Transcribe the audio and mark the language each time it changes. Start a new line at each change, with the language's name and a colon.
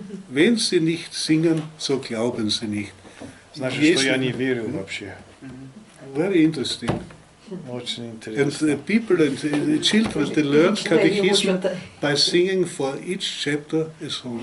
German: Wenn sie nicht singen, so glauben sie nicht.
Russian: Значит, что я не верю вообще.
English: Very interesting.
Russian: Очень
English: And
Russian: интересно.
English: people and children, they learn catechism by singing for each chapter a song.